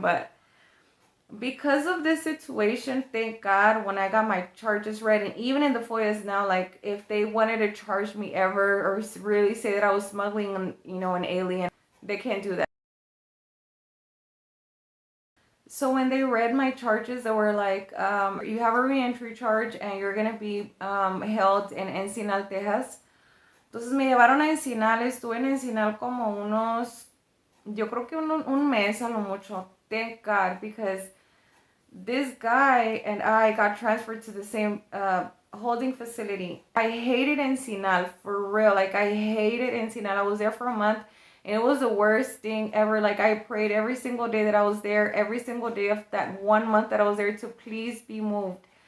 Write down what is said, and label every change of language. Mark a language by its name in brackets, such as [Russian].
[English] But because of this situation, thank God, when I got my charges read, and even in the FOIAs now, like, if they wanted to charge me ever or really say that I was smuggling, you know, an alien, they can't do that. So when they read my charges, they were like, you have a reentry charge and you're going to be held in Encinal, Texas. [Spanish] Entonces me llevaron a Encinal. Estuve en Encinal como yo creo que un mes a lo mucho. [English] Thank God, because this guy and I got transferred to the same holding facility. I hated Encinal, for real. Like, I hated Encinal. I was there for a month, and it was the worst thing ever. Like, I prayed every single day that I was there, every single day of that 1 month that I was there, to please be moved.